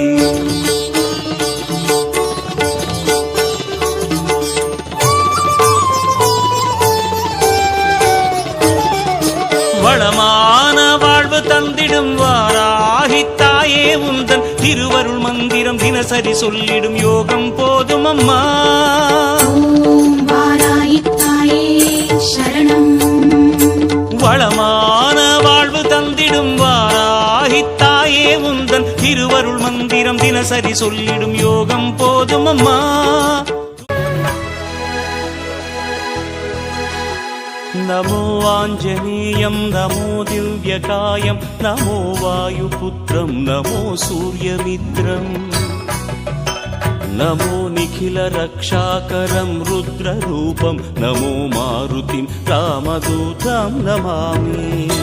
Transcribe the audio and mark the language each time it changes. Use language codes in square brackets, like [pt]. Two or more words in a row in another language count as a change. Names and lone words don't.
[ta] வளமான வாழ்வு தந்திடும் வாராகி தாயே உந்தன் திருவருள் மந்திரம் தினசரி சொல்லிடும் யோகம் போதும் அம்மா. ஓம் வாராகி தாயே சரணம். வளமான வாழ்வு தந்திடும் வாராகி தாயே உந்தன் திருவருள் மந்திரம் தினசரி சொல்லிடும் யோகம் போதும் அம்மா. [sa] नमो आञ्जनेयं नमो दिव्यकायं नमो वायुपुत्रं नमो सूर्यमित्रं नमो निखिलरक्षाकरं रुद्ररूपं नमो मारुतिं रामदूतं नमामि.